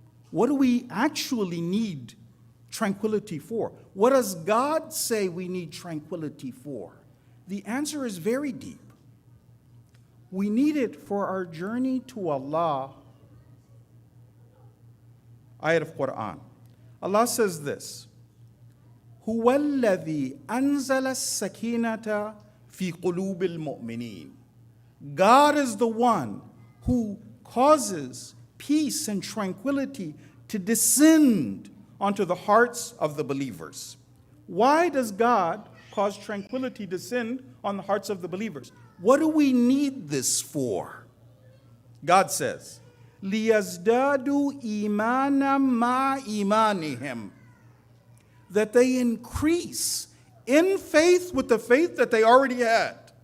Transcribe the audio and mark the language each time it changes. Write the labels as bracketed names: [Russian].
[English] What do we actually need tranquility for? What does God say we need tranquility for? The answer is very deep. We need it for our journey to Allah. Ayat of Quran. Allah says this, [Arabic] هُوَ الَّذِي أَنزَلَ السَّكِينَةَ فِي قُلُوبِ الْمُؤْمِنِينَ. [English] God is the one who causes peace and tranquility to descend onto the hearts of the believers. Why does God cause tranquility to descend on the hearts of the believers? What do we need this for? God says, [Arabic] لِيَزْدَادُوا إِيمَانًا مَعَ إِيمَانِهِمْ, [English] that they increase in faith with the faith that they already had.